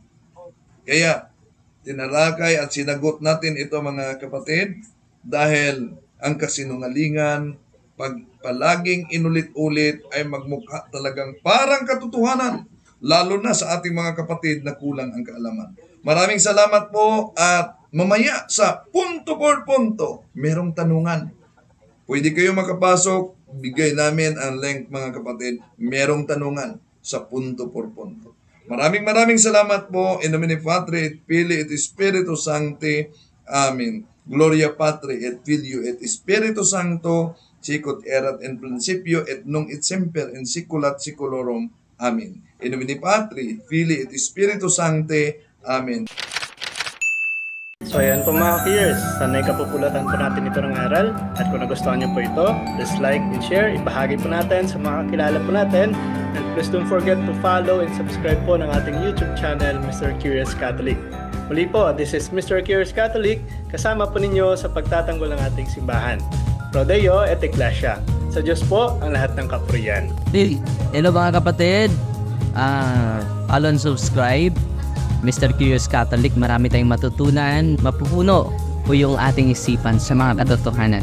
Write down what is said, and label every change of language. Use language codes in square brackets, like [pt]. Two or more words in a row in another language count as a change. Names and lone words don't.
[tl] Kaya, tinalakay at sinagot natin ito, mga kapatid, dahil ang kasinungalingan, pag palaging inulit-ulit, ay magmukha talagang parang katotohanan, lalo na sa ating mga kapatid na kulang ang kaalaman. Maraming salamat po, at mamaya sa [es] punto por punto, [tl] merong tanungan. Pwede kayo makapasok, bigay namin ang link, mga kapatid, merong tanungan sa [es] punto por punto. [tl] Maraming salamat po. [la] In nomine Patri et Filii et Spiritus Sancti. Amen. Gloria Patri et Filio et Spiritus Sancto, sicut erat in principio et nunc et semper in saecula saeculorum. Amen. In nomine Patri, Filii et Spiritus Sancti. Amen. [tl] So ayan po mga peers, sanay kapupulatan po natin ito ng aral at kung nagustuhan niyo po ito, [en] please like and share, [tl] ibahagi po natin sa mga kakilala po natin and [en] please don't forget to follow and subscribe [tl] po ng ating YouTube channel, Mr. Curious Catholic. Muli po, [en] this is Mr. Curious Catholic, [tl] kasama po ninyo sa pagtatanggol ng ating simbahan. [la] Pro Deo et Ecclesia. [tl] Sa Diyos po ang lahat ng kapurian. [en] Hello [tl] mga kapatid, [en] follow and subscribe Mr. Curious Catholic. [tl] Marami tayong matutunan, mapupuno po yung ating isipan sa mga katotohanan.